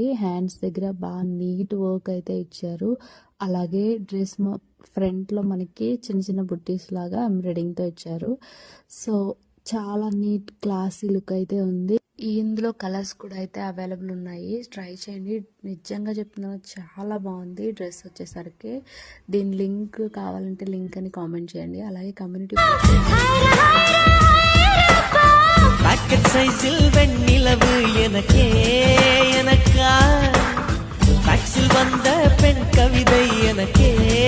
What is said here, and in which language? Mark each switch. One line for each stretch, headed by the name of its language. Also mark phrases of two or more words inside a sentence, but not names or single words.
Telugu: హ్యాండ్స్ దగ్గర బాగా
English: neat work
Telugu: అయితే ఇచ్చారు. అలాగే డ్రెస్ ఫ్రంట్‌లో మనకి చిన్న చిన్న బుట్టీస్ లాగా ఎంబ్రాయిడింగ్‌తో ఇచ్చారు. సో, చాలా
English: neat classy look
Telugu: అయితే ఉంది. ఇందులో కలర్స్ కూడా అయితే అవైలబుల్ ఉన్నాయి. ట్రై చేయండి. నిజంగా చెప్తున్నాను, చాలా బాగుంది డ్రెస్ వచ్చేసరికి. దీని లింక్ కావాలంటే లింక్ అని కామెంట్ చేయండి. అలాగే కమ్యూనిటీ
Tamil: பாக்கெட் சைஸில் வெண்ணிலவு எனக்கே எனக்கா டாக்ஸில் வந்த பெண் கவிதை எனக்கே